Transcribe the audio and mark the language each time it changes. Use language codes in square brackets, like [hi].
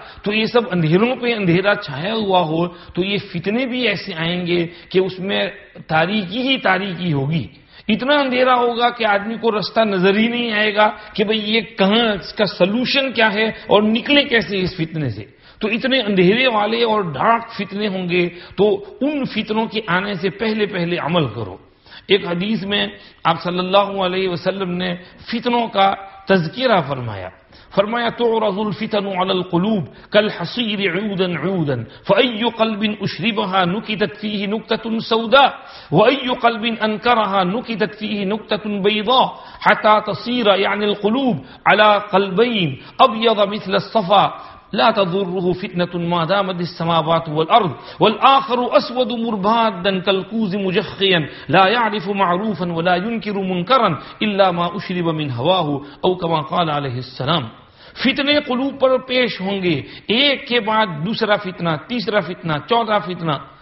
[ur] تو یہ سب اندھیروں پہ اندھیرا چھایا ہوا ہو تو یہ فتنے بھی ایسے آئیں گے کہ اس میں تاریکی ہی تاریکی ہوگی. اتنا اندھیرا ہوگا کہ آدمی کو رستہ نظر ہی نہیں آئے گا کہ بھئی یہ کہاں، اس کا سلوشن کیا ہے اور نکلے کیسے اس فتنے سے. تو اتنے اندھیرے والے اور ڈارک فتنے ہوں گے تو ان فتنوں کے آنے سے پہلے عمل کرو. ایک حدیث میں آپ صلی اللہ علیہ وسلم نے فتنوں کا تذکرہ فرمایا [ar] تعرض الفتن على القلوب كالحصير عودا عودا فأي قلب أشربها نكتت فيه نكتة سوداء وأي قلب أنكرها نكتت فيه نكتة بيضاء حتى تصير يعني القلوب على قلبين أبيض مثل الصفا لا تضره فتنة ما دامت السماوات والأرض والآخر أسود مربادا كالكوز مجخيا لا يعرف معروفا ولا ينكر منكرا إلا ما أشرب من هواه أو كما قال عليه السلام. [ur] فتنے قلوب پر پیش ہوں گے ایک کے بعد دوسرا فتنہ، تیسرا فتنہ، چوتھا فتنہ.